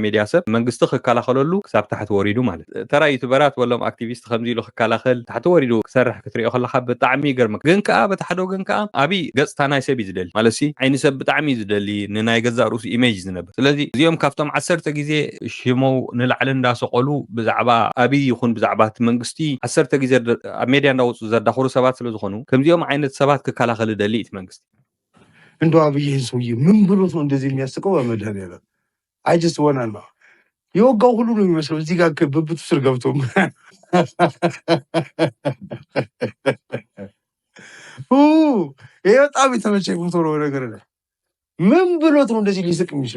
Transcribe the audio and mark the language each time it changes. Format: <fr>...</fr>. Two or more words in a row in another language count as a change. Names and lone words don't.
<ti>ሜድያ ሰብ መንግስቲ ክከላኸለሉ ክሳብ ታሕቲ ወሪዱ ማለት ተራ ዩቱበራት ወሎም ኣክቲቪስት ከምዚ ኢሉ ክከላኸል ታሕቲ ወሪዱ ክሰርሕ ክትሪኦ ከለካ ብጣዕሚ ይገርመካ። ግን ከዓ በቲ ሓደ ወገን ከዓ ኣብይ ገፅታ ናይ ሰብ እዩ ዝደሊ ማለት ዓይኒ ሰብ ብጣዕሚ ዝደሊ ንናይ ገዛ ርእሱ ኢሜጅ ዝነብር። ስለዚ እዚኦም ካብቶም 10 ግዜ ሽሞው ንላዕሊ እንዳሰቆሉ ብዛዕባ ኣብይ ይኹን ብዛዕባ እቲ መንግስቲ 10 ግዜ ኣብ ሜድያ እንዳወፁ ዘዳኽሩ ሰባት ስለዝኾኑ ከምዚኦም ዓይነት ሰባት ክከላኸል ደሊ እቲ መንግስቲ</ti> <am>እንደው አብይን ሰውዬ ምን ብሎት ነው እንደዚህ የሚያስቀው? በመድኃኒዓለም አይጀስት ወናና የወጋው ሁሉ ነው የሚመስለው እዚህ ጋር ብብቱ ስር ገብቶ ይሄ በጣም የተመቸኝ ፎቶ ነው። ነገር ላይ ምን ብሎት ነው እንደዚህ ሊስቅ የሚችለው?</am>